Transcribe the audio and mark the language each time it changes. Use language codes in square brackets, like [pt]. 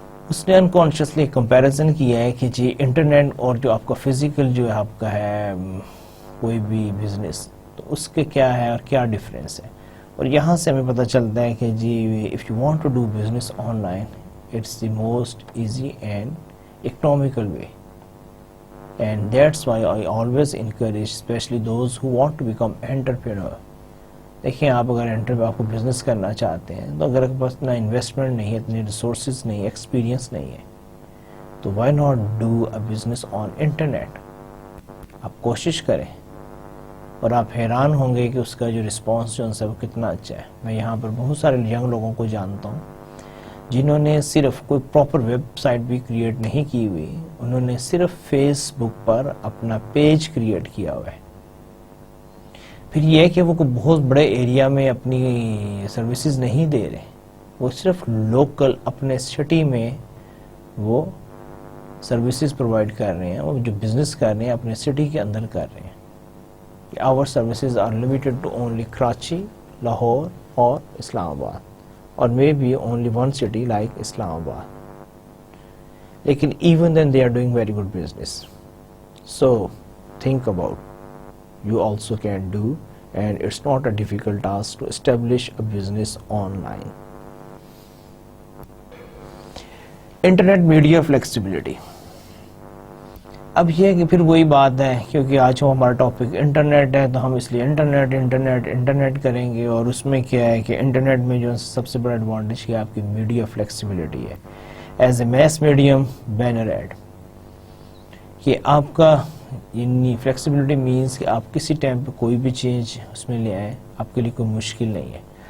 [ur] اس نے unconsciously comparison کیا ہے کہ جی انٹرنیٹ اور جو آپ کا فزیکل جو ہے آپ کا ہے کوئی بھی بزنس, تو اس کے کیا ہے اور کیا ڈفرینس ہے. اور یہاں سے ہمیں پتہ چلتا ہے کہ جی [en] If you want to do business online, it's the most easy and economical way. And that's why I always encourage especially those who want to become entrepreneur. [ur] دیکھیں آپ اگر آپ کو بزنس کرنا چاہتے ہیں تو اگر آپ کے پاس اتنا انویسٹمنٹ نہیں ہے, اتنے ریسورسز نہیں ہے, ایکسپیرینس نہیں ہے, تو [en] why not do a business on internet. [ur] آپ کوشش کریں اور آپ حیران ہوں گے کہ اس کا جو رسپانس جو ہے وہ کتنا اچھا ہے. میں یہاں پر بہت سارے ینگ لوگوں کو جانتا ہوں جنہوں نے صرف کوئی پراپر ویب سائٹ بھی کریٹ نہیں کی ہوئی, انہوں نے صرف فیس بک پر اپنا پیج کریٹ کیا ہوا ہے. پھر یہ ہے کہ وہ کوئی بہت بڑے ایریا میں اپنی سروسز نہیں دے رہے, وہ صرف لوکل اپنے سٹی میں وہ سروسز پرووائڈ کر رہے ہیں, وہ جو بزنس کر رہے ہیں اپنے سٹی کے اندر کر رہے ہیں. [en] Our services are limited to only Karachi, Lahore اور Islamabad, or maybe only one city like Islamabad. Lekin even then they are doing very good business. So think about, you also can do, and it's not a difficult task to establish a business online. Internet media flexibility. [ur] اب یہ کہ پھر وہی بات ہے, کیونکہ آج ہمارا ٹاپک انٹرنیٹ ہے تو ہم اس لیے انٹرنیٹ کریں گے. اور اس میں کیا ہے کہ انٹرنیٹ میں جو سب سے بڑا ایڈوانٹیج کیا آپ کی میڈیا فلیکسیبلٹی ہے [en] as a mass medium banner ad, [ur] کہ آپ کا یعنی فلیکسیبلٹی مینس کہ آپ کسی ٹائم پہ کوئی بھی چینج اس میں لے آئیں, آپ کے لیے کوئی مشکل نہیں ہے.